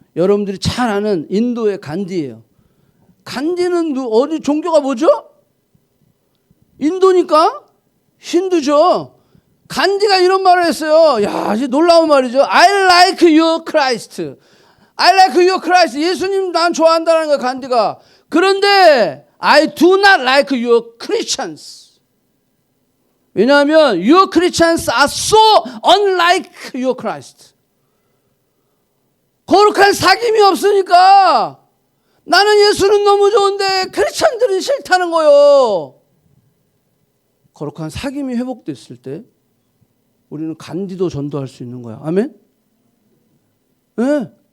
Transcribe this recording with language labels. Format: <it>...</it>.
<ko>여러분들이 잘 아는 인도의 간디예요. 간디는 어디 종교가 뭐죠? 인도니까 힌두죠. 간디가 이런 말을 했어요. 야, 아주 놀라운 말이죠.</ko> <en>I like your Christ. I like your Christ.</en> <ko>예수님 난 좋아한다는 거예요, 간디가. 그런데</ko> <en>I do not like your Christians.</en> <ko>왜냐하면</ko> <en>your Christians are so unlike your Christ.</en> <ko>거룩한 사귐이 없으니까 나는 예수는 너무 좋은데 크리스찬들은 싫다는 거예요. 거룩한 사귐이 회복됐을 때 우리는 간디도 전도할 수 있는 거야. 아멘? 네.</ko>